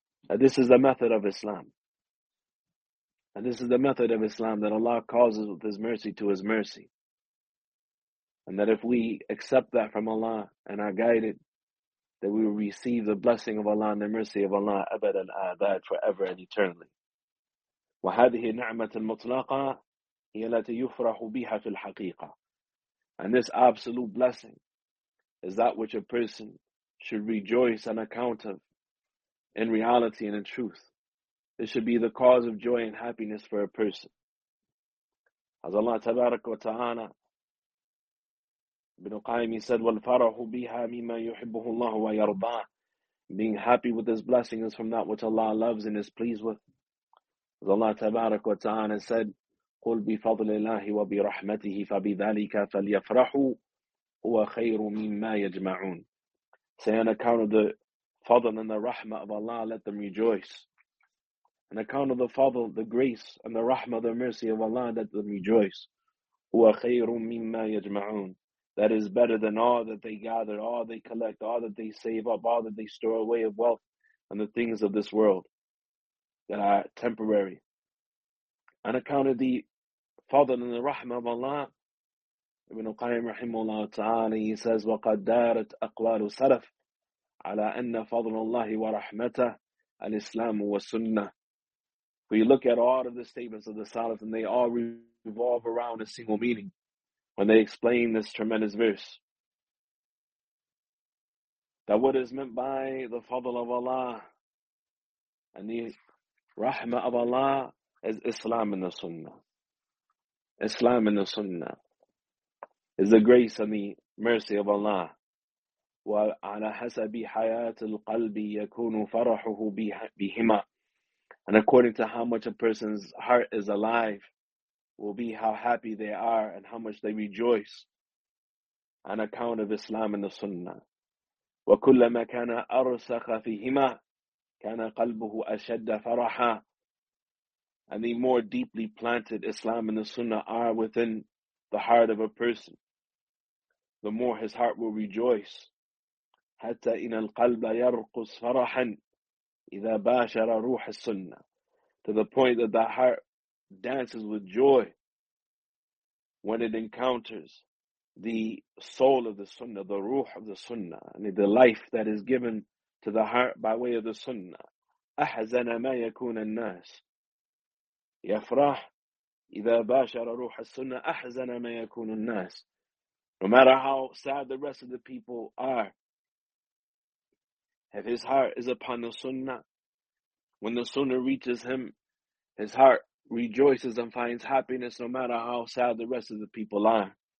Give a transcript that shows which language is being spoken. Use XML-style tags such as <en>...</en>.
<en>And this is the method of Islam. And this is the method of Islam, that Allah causes with his mercy to his mercy. And that if we accept that from Allah and are guided, that we will receive the blessing of Allah and the mercy of Allah,</en> <ar>abad al abad,</ar> <en>forever and eternally.</en> <ar>وَهَذِهِ نِعْمَةٌ مُطْلَقَةٌ هي التي يفرح بها في الحقيقة.</ar> <en>And this absolute blessing is that which a person should rejoice on account of in reality and in truth. It should be the cause of joy and happiness for a person. As Allah</en> <ar>تبارك وتعالى,</ar> <en>Ibn Qayyim said,</en> <ar>والفرح بها مما يحبه الله ويرضاه,</ar> <en>being happy with this blessing is from that which Allah loves and is pleased with. As Allah</en> <ar>تبارك وتعالى</ar> <en>said,</en> <ar>قُلْ بِفَضْلِ اللَّهِ وَبِرَحْمَتِهِ فَبِذَلِكَ فَلْيَفْرَحُوا هُوَ خَيْرٌ مِمَّا يَجْمَعُونَ.</ar> <en>Say, on account of the fadl and the rahmah of Allah, let them rejoice. On account of the fadl, the grace, and the rahmah, the mercy of Allah, let them rejoice.</en> <ar>هُوَ خَيْرٌ مِمَّا يَجْمَعُونَ.</ar> <en>That is better than all that they gather, all they collect, all that they save up, all that they store away of wealth and the things of this world that are temporary. On account of the fadl and the rahmah of Allah, Ibn Qayyim rahimahullah ta'ala, he says,</en> <ar>وَقَدَّارَتْ أَقْوَالُ سَلَفٍ, على أن فضل الله ورحمته الإسلام والسنة.</ar> <en>We look at all of the statements of the Salaf and they all revolve around a single meaning when they explain this tremendous verse. That what is meant by the fadl of Allah and the rahmah of Allah is Islam and the Sunnah. Islam and the Sunnah is the grace and the mercy of Allah.</en> <ar>وَعَلَى حَسَبِ حَيَاتِ الْقَلْبِ يَكُونُ فَرَحُهُ بِهِمَا.</ar> <en>And according to how much a person's heart is alive will be how happy they are and how much they rejoice on account of Islam and the Sunnah.</en> <ar>وَكُلَّمَا كَانَ أَرْسَخَ فِيهِمَا كَانَ قَلْبُهُ أَشَدَّ فَرَحًا.</ar> <en>And the more deeply planted Islam and the Sunnah are within the heart of a person, the more his heart will rejoice.</en> <ar>حَتَّى إِنَ الْقَلْبَ يَرْقُصْ فَرَحًا إذا باشر روح السنة.</ar> <en>To the point that the heart dances with joy when it encounters the soul of the Sunnah, the ruh of the Sunnah, and the life that is given to the heart by way of the Sunnah.</en> <ar>أحزن ما يكون الناس يفرح إذا باشر روح السنة أحزن ما يكون الناس.</ar> <en>No matter how sad the rest of the people are, if his heart is upon the Sunnah, when the Sunnah reaches him, his heart rejoices and finds happiness no matter how sad the rest of the people are.</en>